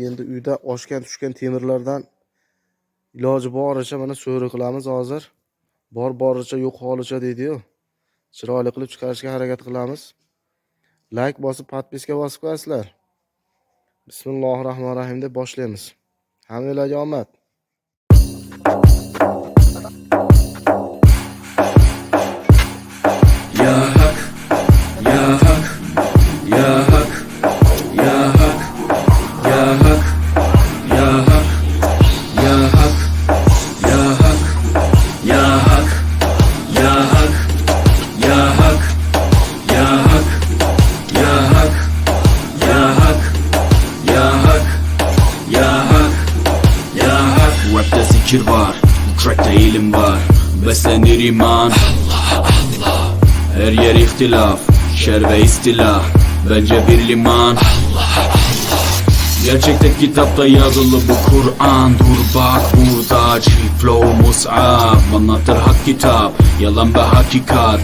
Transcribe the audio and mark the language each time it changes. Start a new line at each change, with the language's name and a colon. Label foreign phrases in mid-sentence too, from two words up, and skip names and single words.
Uzbek: Endi uyda oshgan tushgan temirlardan iloji boricha mana so'ri qilamiz hozir. Boricha yo'q holicha deydi-yu. Chiroyli qilib chiqarishga harakat qilamiz. Like bosib, podpiska bosib qo'yasizlar. Bismillahirrohmanirrohim deb boshlaymiz. Hammalarga omad.
Arabic: يا حق، يا حق، يا حق، يا حق, يا حق، يا حق، يا حق، يا حق، يا حق، يا حق، يا حق، يا حق، يا حق، يا حق، يا حق، يا حق، يا حق.
Turkish: Rapte zikir var, bu trackte ilim var. Beslenir iman. Her yer ihtilaf, şer ve istilah. Bence bir liman. Gerçekte kitapta yazılı bu Kur'an. Dur bak burada G-Flow Mus'ab anlatır hak kitap, yalan ve hakikat.